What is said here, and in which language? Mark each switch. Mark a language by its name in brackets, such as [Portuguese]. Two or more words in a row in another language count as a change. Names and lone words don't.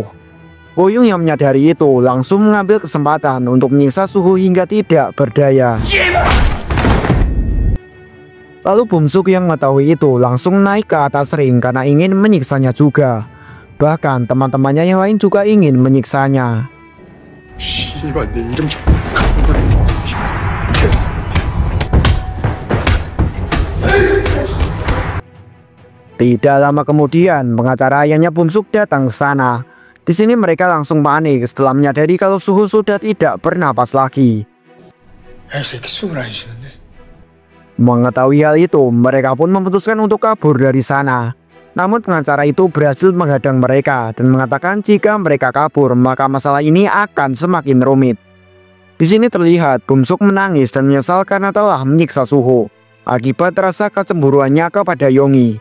[Indonesian] Woyung yang menyadari itu langsung mengambil kesempatan untuk menyiksa Suho hingga tidak berdaya. Lalu Bumsuk yang mengetahui itu langsung naik ke atas ring karena ingin menyiksanya juga. Bahkan teman-temannya yang lain juga ingin menyiksanya. [Korean] 씨발 내 이름 좀 [Indonesian] Tidak lama kemudian, pengacara ayahnya Bumsuk datang ke sana. Di sini mereka langsung panik setelah menyadari kalau Suho sudah tidak bernapas lagi. [Korean] 새끼 숨을 안 쉬는데. [Indonesian] Mengetahui hal itu, mereka pun memutuskan untuk kabur dari sana. Namun pengacara itu berhasil menghadang mereka dan mengatakan jika mereka kabur, maka masalah ini akan semakin rumit. Di sini terlihat Bumsuk menangis dan menyesal karena telah menyiksa Suho akibat rasa kecemburuannya kepada Yonggi.